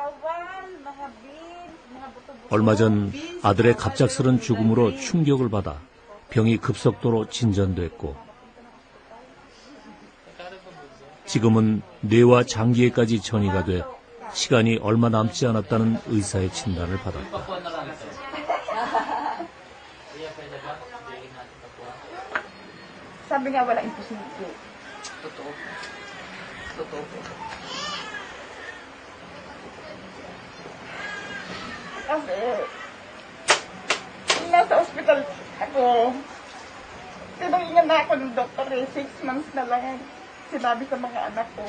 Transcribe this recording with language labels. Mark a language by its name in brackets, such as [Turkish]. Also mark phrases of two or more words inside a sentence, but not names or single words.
[Korean] 얼마 전 아들의 갑작스런 죽음으로 충격을 받아 병이 급속도로 진전됐고 지금은 뇌와 장기에까지 전이가 돼 시간이 얼마 남지 않았다는 의사의 진단을 받았다. [Filipino] Sabi nga wala imposible. Totoo. Kasi, nasa ospital ako, tinangingan na ako ng doktor 6 months na lang sinabi sa mga anak ko.